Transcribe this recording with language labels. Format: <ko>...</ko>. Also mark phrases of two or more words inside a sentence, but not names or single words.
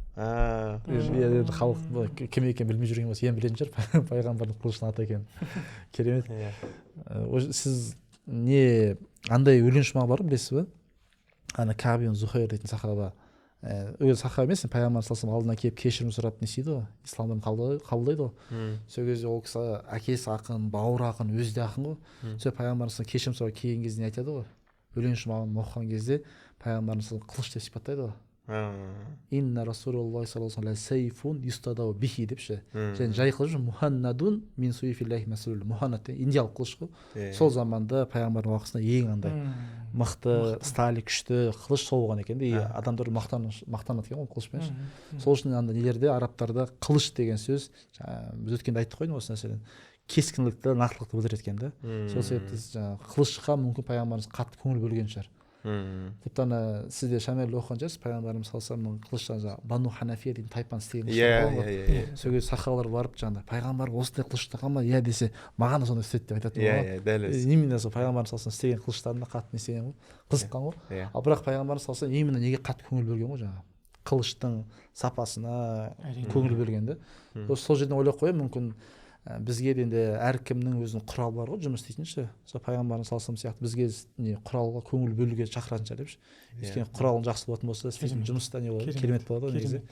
<kk>Енді халық кім екенін білмей жүрген болса, ең білетін шығар пайғамбардың қылышының аты екенін. Керемет. Сіз не андай өлең шумағы бар білесіз бе? Ана Кааб ибн Зухайр дейтін сахаба. Өзі сахаба емес, пайғамбар</kk> <ar>صلى الله عليه وسلم</ar> <kk>алдына келіп кешірім сұрап не істейді ғой, исламды қабылдайды ғой. Сол кезде ол кісі әкесі ақын, бауыры ақын, өзі де ақын ғой. Сол пайғамбарымыз кешірім сұрап келген кезде не айтады ғой? Өлең шумағын оқыған кезде пайғамбарымыз қылыш деп сипаттайды ғой.</kk> <ar>إن رسول الله صلى الله عليه وسلم سيف يستضاء به</ar> <kk>деп ше. Және жай қылыш</kk> <ar>مهند من سيوف الله مسلول.</ar> <kk>Муханнад индиялық қылыш қой. Сол заманда пайғамбардың уақытында ең андай мықты, стали күшті қылыш сол болған екен де. Адамдар мақтанады екен ғой қылышпен. Сол үшін анда нелерде арабтарда қылыш деген сөз, біз өткенде айттық қой осы нәрседен, кескінділікті, нақтылықты білдіреді екен да. Сол себепті қылышқа мүмкін пайғамбарымыз қатты көңіл бөлген шығар. Тіпті ана сізде шамел оқыған шығарсыз, пайғамбарымыз</kk> <ar>صلى الله عليه وسلم</ar> <kk>қылыштан Бану Ханафия дейтін тайпаны істеген шығар. Сол кезде сахабалар барып жаңағыдай пайғамбар осындай қылыш таққан ба? Иә десе, маған да сондай істеді деп айтатын ғой. Дәл өзі. Именно сол пайғамбарымыз</kk> <ar>صلى الله عليه وسلم</ar> <kk>істеген қылыштарына қатты не істеген ғой, қызыққан ғой. Ал бірақ пайғамбарымыз</kk> <ar>صلى الله عليه وسلم</ar> <kk>именно неге қатты көңіл бөлген ғой, жаңағы қылыштың сапасына көңіл бөлген да. Сол жерден ойлап қоямын, мүмкін бізге де енді әркімнің өзінің құралы бар ғой, жұмыс істейтін ше. Сол пайғамбарымыз</kk> <ar>صلى الله عليه</ar> <kk>сияқты бізге не құралға көңіл бөлуге шақыратын шығар депші. Өйткені құралың жақсы болатын болса, істейтін жұмыста не болады, керемет болады ғой негізі.</kk>